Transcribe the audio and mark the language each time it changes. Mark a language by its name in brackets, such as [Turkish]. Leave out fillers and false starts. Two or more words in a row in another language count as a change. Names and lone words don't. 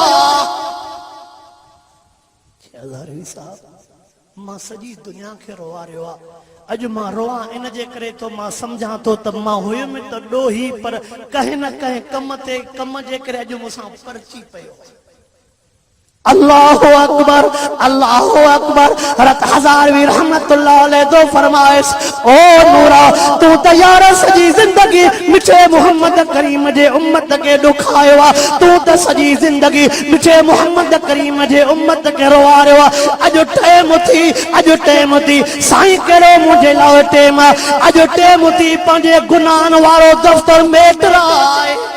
[Sindhi] हज़ारवी साहब मां सॼी दुनिया खे रोवारियो आहे अॼु मां रोवां इन जे करे तो मां समझा तो त मां हुयुमि त ॾोही पर कंहिं न कंहिं कम ते कम जे करे अॼु मूंसां परची पियो [Arabic] الله أكبر [Sindhi] हज़रत हज़ारवी [Arabic] رحمة الله عليه [Sindhi] तो फरमाइश ओ नूरा तू त यार सॼी ज़िंदगी मिठे मोहम्मद करीम जे उम्मत खे ॾुखायो आहे तू त सॼी ज़िंदगी मिठे मोहम्मद करीम जे उम्मत खे रोवारियो आहे अॼु टाइम थी साईं कहिड़ो मुंहिंजे लाइ टाइम आहे अॼु टाइम थी पंहिंजे गुनाहनि वारो दफ़्तर में आहे